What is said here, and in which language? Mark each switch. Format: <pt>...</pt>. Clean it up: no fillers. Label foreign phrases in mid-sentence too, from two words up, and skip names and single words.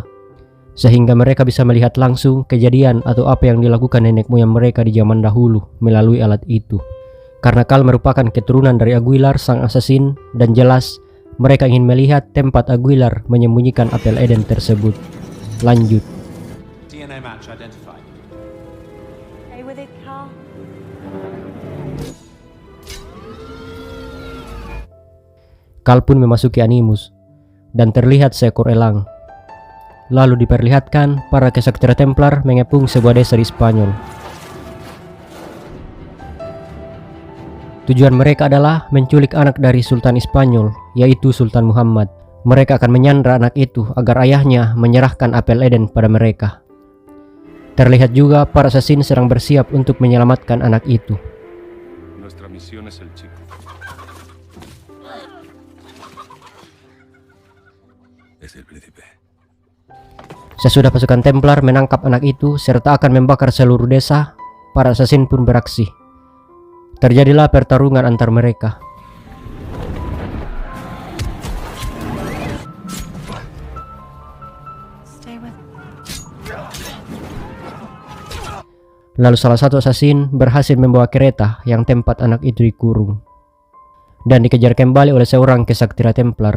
<id>Sehingga mereka bisa melihat langsung kejadian atau apa yang dilakukan nenek moyang mereka di zaman dahulu melalui alat itu. Karena Cal merupakan keturunan dari Aguilar sang assassin dan jelas mereka ingin melihat tempat Aguilar menyembunyikan apel Eden tersebut. Lanjut.</id> <en>DNA match identified. Stay with it, Cal.</en> <id>Cal pun memasuki Animus dan terlihat seekor elang. Lalu diperlihatkan para kesatria Templar mengepung sebuah desa di Spanyol. Tujuan mereka adalah menculik anak dari Sultan Spanyol, yaitu Sultan Muhammad. Mereka akan menyandra anak itu agar ayahnya menyerahkan apel Eden pada mereka. Terlihat juga para assassin sedang bersiap untuk menyelamatkan anak itu.</id> <es>Nuestra misión es el chico. Es el príncipe.</es> <id>Sesudah pasukan Templar menangkap anak itu serta akan membakar seluruh desa, para assassin pun beraksi. Terjadilah pertarungan antar mereka.</id> <en>Stay with.</en> <id>Lalu salah satu assassin berhasil membawa kereta yang tempat anak itu dikurung dan dikejar kembali oleh seorang kesaktria Templar.</id>